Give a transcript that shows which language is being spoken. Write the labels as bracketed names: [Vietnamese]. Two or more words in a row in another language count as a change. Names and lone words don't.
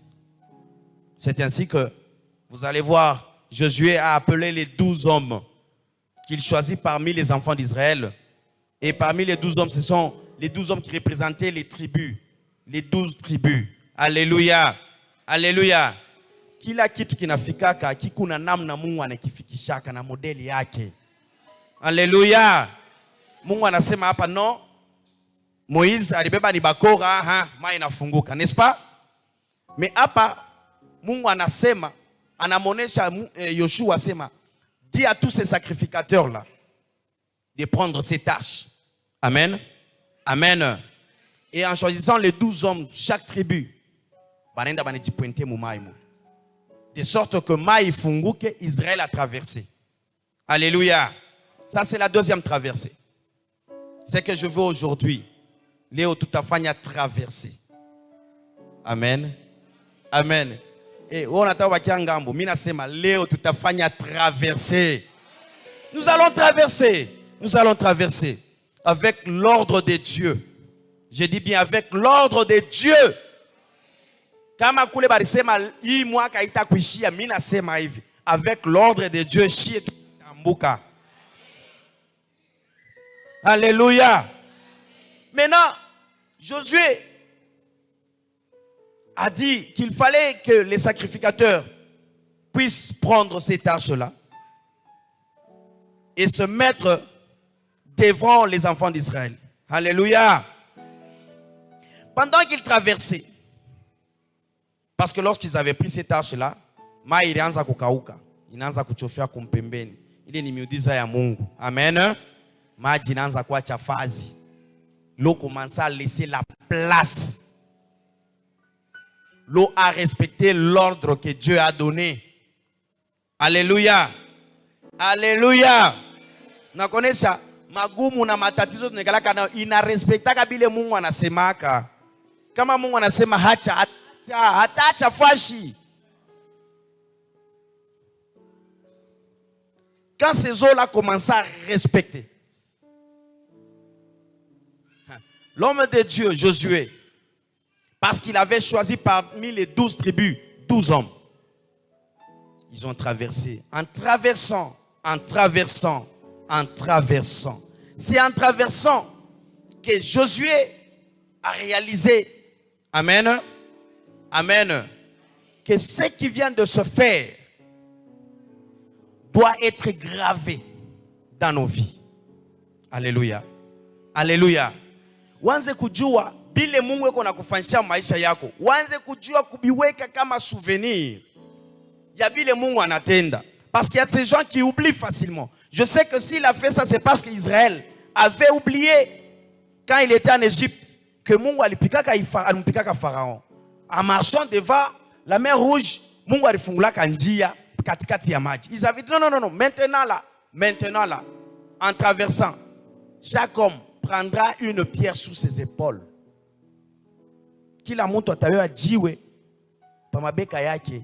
[French] C'est ainsi que vous allez voir, Josué a appelé les 12 hommes qu'il choisit parmi les enfants d'Israël. Et parmi les 12 hommes, ce sont les 12 hommes qui représentaient les tribus. Les 12 tribus. Alléluia. Alléluia. [Swahili] Kila kitu kinafikaka kikuna namna Mungu anakifikishaka na modeli yake. Alléluia. Mungu anasema hapa no. Moïse alibeba ni bakora, maji inafunguka, [French] n'est-ce pas? [Swahili] Mais hapa Mungu anasema, anamonesha Yoshua asema, [French] dis à tous ces sacrificateurs là de prendre ces tâches. Amen. Amen. Et en choisissant les 12 hommes, chaque tribu, de sorte que [Swahili] maï funguke, [French] Israël a traversé. Alléluia. Ça c'est la deuxième traversée. C'est que je veux aujourd'hui, [Swahili] Léo tutafanya [French] traverser. Amen. Amen. Et on attend [Swahili] wakiangambo, mina sema Léo tutafanya traverser. [French] Nous allons traverser. Nous allons traverser avec l'ordre de Dieu. Je dis bien avec l'ordre de Dieu. [Swahili] Kama kule barisema hii mwaka itakuishia, mimi nasema hivi [French] avec l'ordre de Dieu [Swahili] shie tutambuka. [French] Alléluia. Maintenant, Josué a dit qu'il fallait que les sacrificateurs puissent prendre ces tâches-là et se mettre devant les enfants d'Israël. Alléluia. Pendant qu'ils traversaient, parce que lorsqu'ils avaient pris ces tâches-là, [Swahili] maji ilianza kukauka, inaanza kuchofia kumpembeni. Ile ni miujiza ya Mungu. Amen. Maji inaanza kuacha fazi. [French] L'eau commença à laisser la place. L'eau a respecté l'ordre que Dieu a donné. Alléluia. Alléluia. [Swahili] Nakonesha magumu na matatizo tunekalaka nayo inarespectaka bile Mungu anasemaka. Kama Mungu anasema hataacha fashi. [French] Quand ces eaux-là commencent à respecter, l'homme de Dieu, Josué, parce qu'il avait choisi parmi les 12 tribus, 12 hommes, ils ont traversé. En traversant. C'est en traversant que Josué a réalisé, amen, amen, que ce qui vient de se faire doit être gravé dans nos vies. Alléluia. Alléluia. [Swahili] Wanze kujua bile Mungu yuko nakufanyisha maisha yako. Wanze kujua kubiweka kama souvenir ya bile Mungu anatenda. [French] Parce qu'il y a ces gens qui oublient facilement. Je sais que s'il a fait ça, c'est parce qu'Israël avait oublié quand il était en Égypte que [Swahili] Mungu alipikaka [French] Pharaon. En marchant devant la mer Rouge, [Swahili] Mungu alifungulaka njia katikati ya maji. [French] Ils avaient dit non, maintenant là, en traversant, chaque homme prendra une pierre sous ses épaules. [Swahili] Kila mtu atawewa jiwe pa mabeka yake.